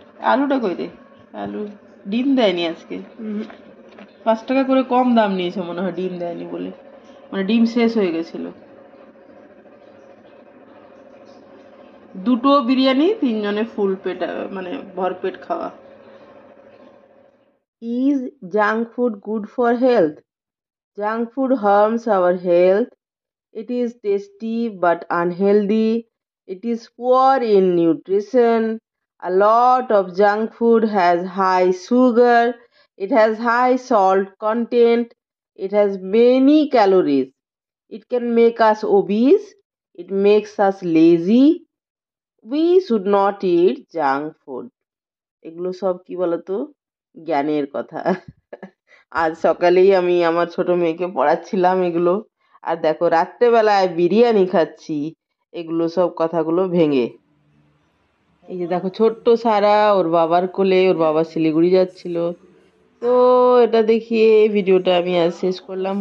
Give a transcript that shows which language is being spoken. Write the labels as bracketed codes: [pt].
[bn] আলুটা কই রে, আলু ডিম দেয়নি আজকে, 5 টাকা করে কম দাম নিয়েছে মনে হয়, ডিম দেয়নি বলে, মানে ডিম শেষ হয়ে গেছিল। 2টো বিরিয়ানি, 3 জনে ফুল পেট, মানে ভরপেট খাওয়া। [en] Is junk food good for health? Junk food harms our health. It is tasty but unhealthy. It is poor in nutrition. A lot of junk food has high sugar. It has high salt content. It has many calories. It can make us obese. It makes us lazy. We should not eat junk food. [bn] এগুলো সব কি বলতো জ্ঞানের কথা। আজ সকালেই আমি আমার ছোট মেয়েকে পড়াচ্ছিলাম এগুলো, আর দেখো রাত্রেবেলায় বিরিয়ানি খাচ্ছি, এগুলো সব কথাগুলো ভেঙে। এই যে দেখো ছোট্ট সারা ওর বাবার কোলে, ওর বাবা শিলিগুড়ি যাচ্ছিল, তো এটা দেখিয়ে এই ভিডিওটা আমি আজ শেষ করলাম।